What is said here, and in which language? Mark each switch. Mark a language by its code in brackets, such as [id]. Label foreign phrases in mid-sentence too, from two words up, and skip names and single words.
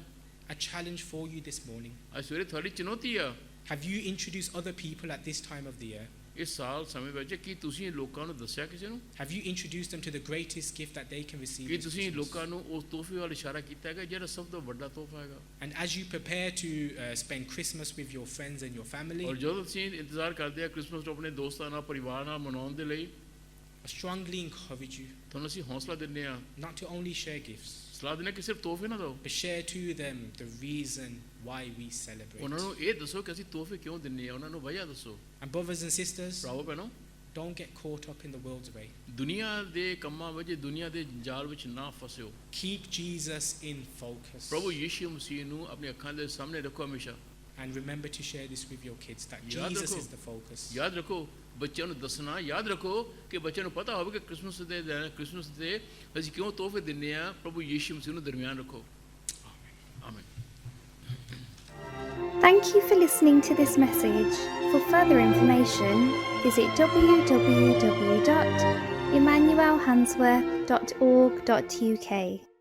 [en] a challenge for you this morning. [pa] ਅੱਜ ਸਵੇਰੇ ਤੁਹਾਡੀ ਚੁਣੌਤੀ ਆ [en] Have you introduced other people at this time of the year? [pa] ਇਸ ਸਾਲ ਸਮੇਂ ਵਿੱਚ ਕੀ ਤੁਸੀਂ ਲੋਕਾਂ ਨੂੰ ਦੱਸਿਆ ਕਿਸੇ ਨੂੰ [en] Have you introduced them to the greatest gift that they can receive? [pa] ਕੀ this ਤੁਸੀਂ Christmas? ਲੋਕਾਂ ਨੂੰ ਉਸ ਤੋਹਫੇ ਵੱਲ ਇਸ਼ਾਰਾ ਕੀਤਾ ਹੈਗਾ ਜਿਹੜਾ ਸਭ ਤੋਂ ਵੱਡਾ ਤੋਹਫਾ ਹੈਗਾ [en] And as you prepare to spend Christmas with your friends and your family, [pa] ਔਰ ਜਦੋਂ ਤੁਸੀਂ ਇੰਤਜ਼ਾਰ ਕਰਦੇ ਆ ਕ੍ਰਿਸਮਸ ਨੂੰ ਆਪਣੇ ਦੋਸਤਾਂ ਨਾਲ ਪਰਿਵਾਰ ਨਾਲ ਮਨਾਉਣ ਦੇ ਲਈ [en] I strongly encourage you [pa] ਤੁਹਾਨੂੰ ਅਸੀਂ ਹੌਸਲਾ ਦਿੰਦੇ ਆ [en] not to only share gifts, [pa] ਸਲਾਹ ਦਿੰਦੇ ਕਿ ਸਿਰਫ ਤੋਹਫੇ ਨਾ ਦਿਓ [en] but share to them the reason why we celebrate. [pa] ਉਹਨਾਂ ਨੂੰ ਇਹ ਦੱਸੋ ਕਿ ਅਸੀਂ ਤੋਹਫੇ ਕਿਉਂ ਦਿੰਦੇ ਆ ਉਹਨਾਂ ਨੂੰ ਵਜ੍ਹਾ ਦੱਸੋ [en] And brothers and sisters, [pa] ਭਰਾਵੋ ਭੈਣੋ [en] don't get caught up in the world's way. [pa] ਦੁਨੀਆ ਦੇ ਕੰਮਾਂ ਵਿੱਚ ਦੁਨੀਆ ਦੇ ਜਾਲ ਵਿੱਚ ਨਾ ਫਸਿਓ [en] Keep Jesus in focus. [pa] ਪ੍ਰਭੂ ਯੀਸ਼ੂ ਮਸੀਹ ਨੂੰ ਆਪਣੀ ਅੱਖਾਂ ਦੇ ਸਾਹਮਣੇ ਰੱਖੋ ਹਮੇਸ਼ਾ [en] And remember to share this with your kids, that [pa] ਯਾਦ Jesus ਰੱਖੋ। [en] is the focus. [pa] ਯਾਦ ਰੱਖੋ ਬੱਚਿਆਂ ਨੂੰ ਦੱਸਣਾ ਯਾਦ ਰੱਖੋ ਕਿ ਬੱਚਿਆਂ ਨੂੰ ਪਤਾ ਹੋਵੇ ਕਿ ਕ੍ਰਿਸਮਸ ਦੇ ਅਸੀਂ ਕਿਉਂ ਤੋਹਫੇ ਦਿੰਦੇ ਆ ਪ੍ਰਭੂ ਯੀਸ਼ੂ ਮਸੀਹ ਨੂੰ ਦਰਮਿਆਨ ਰੱਖੋ ਆਮੀਨ [en] Thank you for listening to this message. For further information, visit www.emmanuelhansworth.org.uk.